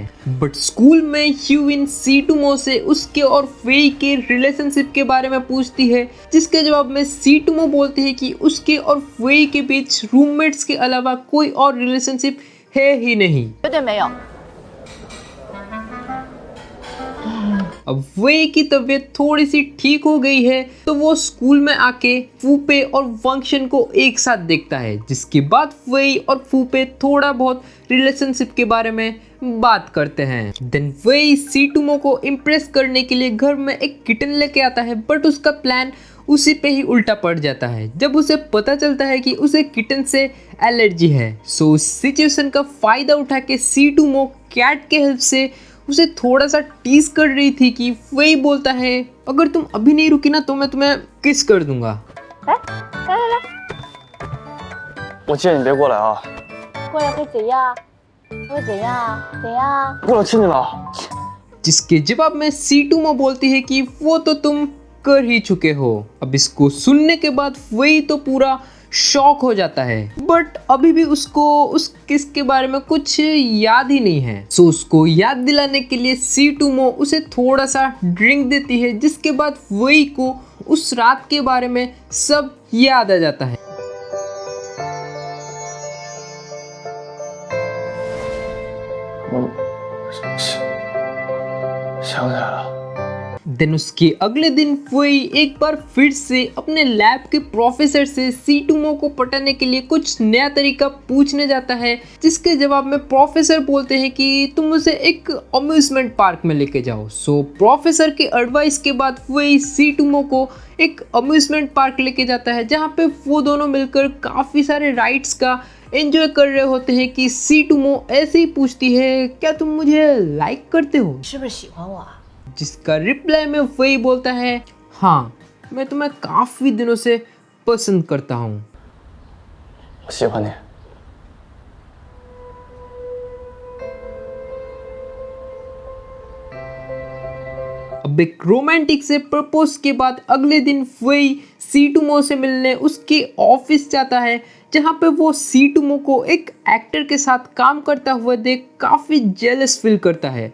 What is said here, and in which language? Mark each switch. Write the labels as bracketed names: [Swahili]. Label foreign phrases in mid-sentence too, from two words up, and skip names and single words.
[Hindi] बट स्कूल में ह्यूविन सीटुमो से उसके और फुई के रिलेशनशिप के बारे में पूछती है, जिसके जवाब में सीटुमो बोलती है कि उसके और फुई के बीच रूममेट्स के अलावा कोई और रिलेशनशिप है ही नहीं। [Chinese] 绝对没有。 [Hindi] अब वे की तबीयत थोड़ी सी ठीक हो गई है तो वो स्कूल में आके फूपे और वंगशन को एक साथ देखता है, जिसके बाद वे और फूपे थोड़ा बहुत रिलेशनशिप के बारे में बात करते हैं। देन वे सीटुमो को इम्प्रेस करने के लिए घर में एक किटन लेके आता है, बट उसका प्लान उसी पे ही उल्टा पड़ जाता है जब उसे पता चलता है कि उसे किटन से एलर्जी है। सो उस सिचुएशन का फायदा उठा के सीटुमो कैट के हेल्प से उसे थोड़ा सा टीज कर रही थी कि वही बोलता है अगर तुम अभी नहीं रुकी ना तो मैं तुम्हें किस कर दूंगा। [Chinese] 我建议你别过来啊！过来会怎样？会怎样啊？怎样啊？过来亲你了。 [Hindi] जिसके जवाब में सीटुमो बोलती है कि वो तो तुम कर ही चुके हो। अब इसको सुनने के बाद वही तो पूरा शॉक हो जाता है, बट अभी भी उसको उस किस के बारे में कुछ याद ही नहीं है। सो उसको याद दिलाने के लिए सीटुमो उसे थोड़ा सा ड्रिंक देती है, जिसके बाद वही को उस रात के बारे में सब याद आ जाता है। [Chinese] 想起来了。 [Hindi] देन उसके अगले दिन वही एक बार फिर से अपने लैब के प्रोफेसर से सीटुमो को पटाने के लिए कुछ नया तरीका पूछने जाता है, जिसके जवाब में प्रोफेसर बोलते हैं कि तुम उसे एक [English] amusement park [Hindi] में लेके जाओ। सो प्रोफेसर के एडवाइस के बाद वही सीटुमो को एक [English] amusement park [Hindi] लेके जाता है, जहाँ पे वो दोनों मिलकर काफ़ी सारे राइड्स का एंजॉय कर रहे होते हैं कि सीटुमो ऐसे ही पूछती है क्या तुम मुझे लाइक करते हो, [Chinese] 是不是喜欢我啊？ [Hindi] जिसका रिप्लाई में वही बोलता है हाँ मैं तुम्हें काफ़ी दिनों से पसंद करता हूँ। [Chinese] 我喜欢你。 [Hindi] अब एक रोमांटिक से प्रपोज के बाद अगले दिन वही सीटुमो से मिलने उसके ऑफिस जाता है, जहाँ पे वो सीटुमो को एक एक्टर के साथ काम करता हुआ देख काफ़ी [English] jealous feel [Hindi] करता है।